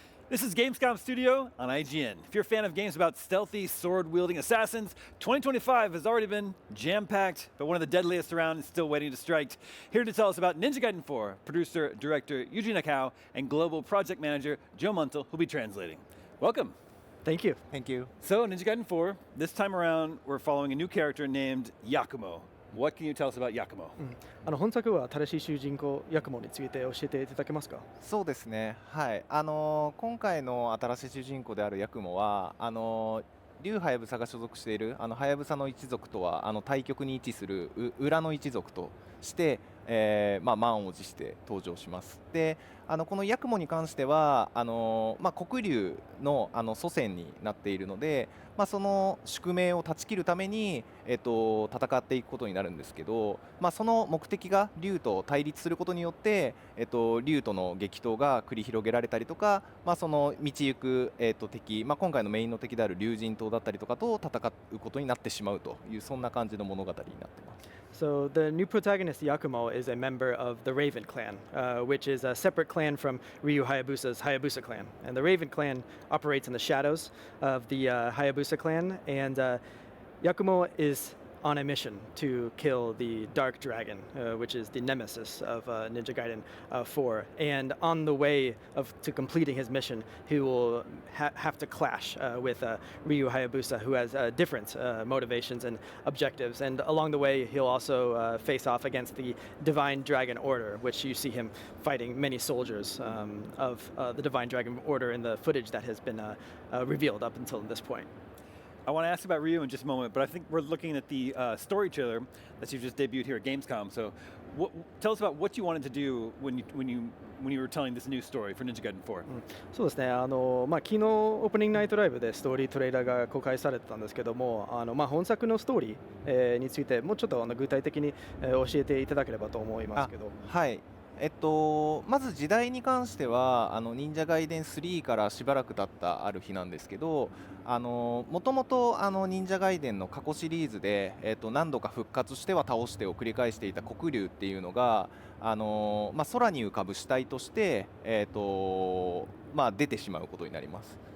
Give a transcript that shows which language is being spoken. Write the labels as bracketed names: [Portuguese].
[English] This is Gamescom Studio on IGN. If you're a fan of games about stealthy, sword-wielding assassins, 2025 has already been jam-packed, but one of the deadliest around is still waiting to strike. Here to tell us about Ninja Gaiden 4, producer, director Yuji Nakao, and global project manager Joe Muntel, who'll be translating. Welcome. Thank you. Thank you. So, Ninja Gaiden 4, this time around, we're following a new character named Yakumo. What can you tell us about Yakumo? [Japanese] 本作は新しい主人公ヤクモについて教えていただけますか？そうですね。はい。今回の新しい主人公であるヤクモは竜ハヤブサが所属しているハヤブサの一族とは対極に位置する裏の一族として、満を持して登場します。で、このヤクモに関しては黒竜の祖先になっているので、その宿命を断ち切るために戦っていくことになるんですけど、その目的が竜と対立することによって竜との激闘が繰り広げられたりとか、その道行く敵、今回のメインの敵である竜神島だったりとかと戦うことになってしまうというそんな感じの物語になっています。 [English] So the new protagonist Yakumo is a member of the Raven clan, which is a separate clan from Ryu Hayabusa's Hayabusa clan. And the Raven clan operates in the shadows of the Hayabusa clan, and Yakumo is on a mission to kill the Dark Dragon, which is the nemesis of Ninja Gaiden 4. And on the way to completing his mission, he will have to clash with Ryu Hayabusa, who has different motivations and objectives. And along the way, he'll also face off against the Divine Dragon Order, which you see him fighting many soldiers of the Divine Dragon Order in the footage that has been revealed up until this point. I want to ask about Ryu in just a moment, but I think we're looking at the story trailer that you just debuted here at Gamescom. So tell us about what you wanted to do when you when you were telling this new story for Ninja Gaiden 4? [Japanese] そうですね、昨日オープニングナイトライブでストーリートレーラーが公開されてたんですけども、本作のストーリー、についてもうちょっと具体的に、教えていただければと思いますけど。はい。まず時代に関しては忍者ガイデン3からしばらく経ったある日なんですけど、もともと忍者ガイデンの過去シリーズで、何度か復活しては倒してを繰り返していた黒竜っていうのが、空に浮かぶ死体として、出てしまうことになります。